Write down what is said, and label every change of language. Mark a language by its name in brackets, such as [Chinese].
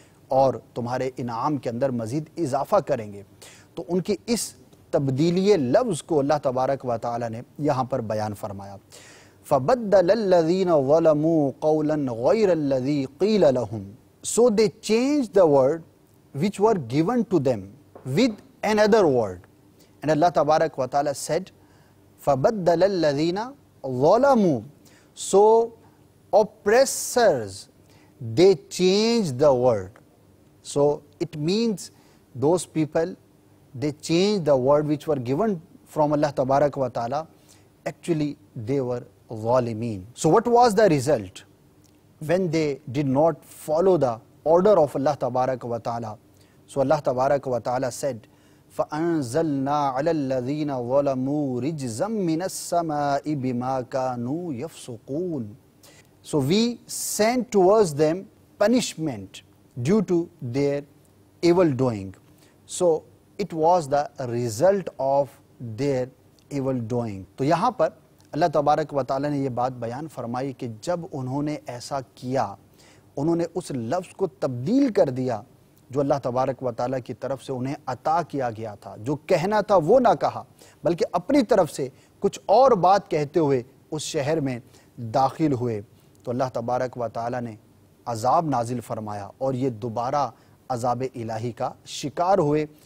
[Urdu] اور تمہارے انعام کے اندر مزید اضافہ کریں گے۔ تو ان کی اس تبدیلی لفظ کو اللہ تبارک و تعالیٰ نے یہاں پر بیان فرمایا۔ [Arabic] فَبَدَّلَ الَّذِينَ ظَلَمُوا قَوْلًا غَيْرَ الَّذِي قِيلَ لَهُمْ, [English] so they changed the word which were given to them with another word. And Allah Tabarak wa Ta'ala said, [Arabic] فَبَدَّلَ الَّذِينَ ظَلَمُوا, [English] so oppressors, they changed the word. So it means those people, they changed the word which were given from Allah Tabarak wa Ta'ala. Actually they were zalimeen. So what was the result when they did not follow the order of Allah Tabarak wa Ta'ala? So Allah Tabarak wa Ta'ala said, [Arabic] فَأَنزَلْنَا عَلَى الَّذِينَ ظَلَمُوا رِجْزًا مِّنَ السَّمَاءِ بِمَا كَانُوا يَفْسُقُونَ. [English] So we sent towards them punishment due to their evil doing. So it was the result of their evil doing. [Urdu] تو یہاں پر اللہ تبارک و تعالیٰ نے یہ بات بیان فرمائی کہ جب انہوں نے ایسا کیا، انہوں نے اس لفظ کو تبدیل کر دیا جو اللہ تبارک و تعالیٰ کی طرف سے انہیں عطا کیا گیا تھا، جو کہنا تھا وہ نہ کہا بلکہ اپنی طرف سے کچھ اور بات کہتے ہوئے اس شہر میں داخل ہوئے، تو اللہ تبارک و تعالیٰ نے عذاب نازل فرمایا اور یہ دوبارہ عذاب الہی کا شکار ہوئے.